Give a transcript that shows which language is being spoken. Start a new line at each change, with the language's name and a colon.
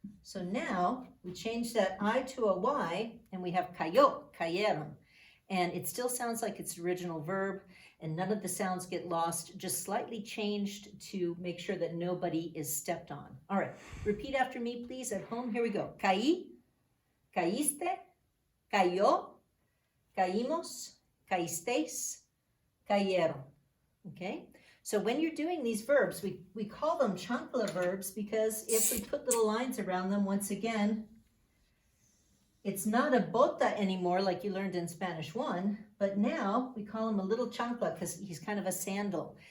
English: So now we change that I to a Y and we have cayó, cayeron. And it still sounds like its original verb and none of the sounds get lost, just slightly changed to make sure that nobody is stepped on. All right, repeat after me, please, at home. Here we go.
Spanish: Caí, caíste, cayó, caímos, caísteis, cayeron.
English: Okay, so when you're doing these verbs, we call them chancla verbs because if we put little lines around them, once again, it's not a bota anymore like you learned in Spanish 1, but now we call him a little chancla because he's kind of a sandal.